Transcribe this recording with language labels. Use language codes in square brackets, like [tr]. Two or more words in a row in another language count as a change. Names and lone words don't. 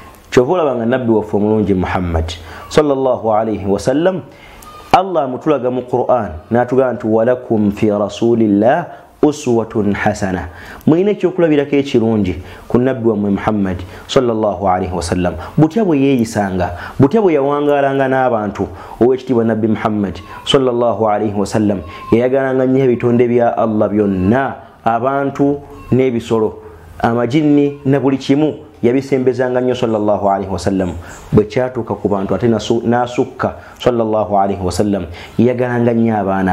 [lg] kyovola banga nabbi waffe omulungi Muhammad [ar] صلى الله عليه وسلم [lg] Allah mutulaga mu Qur'an natugamba nti [ar] ولكم في رسول الله أسوة حسنة [lg] mwine kyokulabirako ekirungi ku nabbi wammwe Muhammad [ar] صلى الله عليه وسلم [lg] butya bwe yeeyisanga butya bwe yawangalanga n'abantu ow'ekitiibwa nabbi Muhammad sallallahu [ar] عليه وسلم [lg] yayagalanga nnyo ebitonde bya Allah byonna abantu n'ebisolo amajinni na buli kimu yabisembezanga nnyo [ar] صلى الله عليه وسلم [lg] bwe kyatuuka ku bantu ate n'asukka [ar] صلى الله عليه وسلم [lg] yayagalanga nnyo abaana